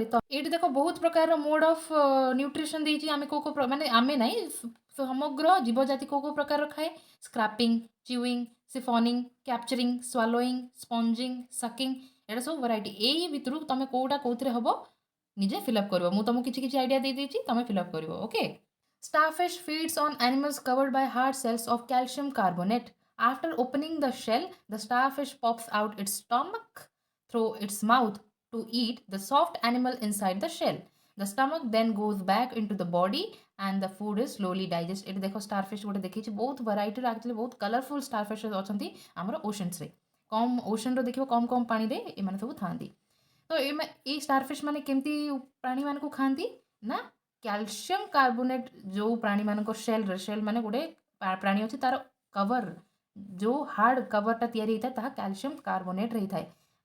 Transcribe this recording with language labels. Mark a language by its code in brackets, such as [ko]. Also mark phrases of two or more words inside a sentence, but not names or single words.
[or] ତ ଏଇଠି ଦେଖ ବହୁତ ପ୍ରକାର [en] mode of nutrition [or] ଦେଇଛି, ଆମେ କେଉଁ ମାନେ ଆମେ ନାହିଁ ସମଗ୍ର ଜୀବଜାତି କେଉଁ ପ୍ରକାର ଖାଏ, [en] scraping, chewing, siphoning, capturing, swallowing, sponging, sucking, [or] ଏଇଟା ସବୁ ଭେରାଇଟି। ଏଇ ଭିତରୁ ତୁମେ କେଉଁଟା କେଉଁଥିରେ ହେବ ନିଜେ ଫିଲ୍ଅପ୍ କରିବ, ମୁଁ ତୁମକୁ କିଛି ଆଇଡ଼ିଆ ଦେଇଦେଇଛି, ତୁମେ ଫିଲ୍ଅପ୍ କରିବ। ଓକେ। [en] Starfish feeds on animals covered by hard cells of calcium carbonate. After opening the shell, the starfish pops out its stomach through its mouth to eat the soft animal inside the shell. The stomach then goes back into the body and the food is slowly digested. [or] ଏଠି ଦେଖ starfish ଗୋଟେ ଦେଖିଛି, ବହୁତ ଭେରାଇଟିର ଆକ୍ଚୁଆଲି ବହୁତ କଲରଫୁଲ୍ starfish ଅଛନ୍ତି ଆମର ଓସନ୍ସରେ। କମ୍ ଓସନ୍ର ଦେଖିବ କମ୍ ପାଣିରେ ଏମାନେ ସବୁ ଥାଆନ୍ତି। ତ ଏଇ starfish ମାନେ କେମିତି ପ୍ରାଣୀମାନଙ୍କୁ ଖାଆନ୍ତି ନା [en] calcium carbonate, [or] ଯେଉଁ ପ୍ରାଣୀମାନଙ୍କ ସେଲ୍ ମାନେ ଗୋଟେ ପ୍ରାଣୀ ଅଛି ତାର କଭର, ଯେଉଁ ହାର୍ଡ଼ କଭରଟା ତିଆରି ହେଇଥାଏ ତାହା କ୍ୟାଲସିୟମ କାର୍ବୋନେଟ୍ରେ ହେଇଥାଏ ହେଲା।